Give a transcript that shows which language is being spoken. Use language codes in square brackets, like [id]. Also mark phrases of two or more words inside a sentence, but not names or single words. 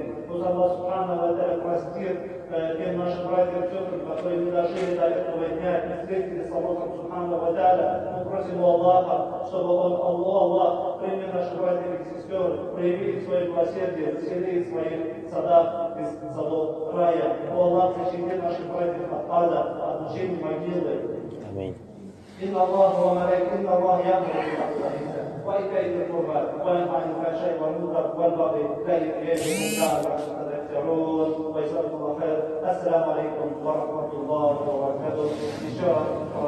[ru] Пусть [ar] الله سبحانه وتعالى [ru] простит тем нашим братьям и сестрам, которые не дожили до этого дня и встретились с [ar] الله سبحانه وتعالى. [ru] Мы просим у Аллаха, чтобы Аллах принял наших братьев и сестер, проявил свое милосердие, засели в своих садах из садов рая. О Аллах, защити наших братьев от ада, от мучений могилы. Аминь. [ar] إن الله يأمر بالعدل والإحسان وإيتاء ذي القربى وينهى عن الفحشاء والمنكر والبغي يعظكم لعلكم تذكرون وجزاكم الله خير. السلام عليكم ورحمة الله وبركاته.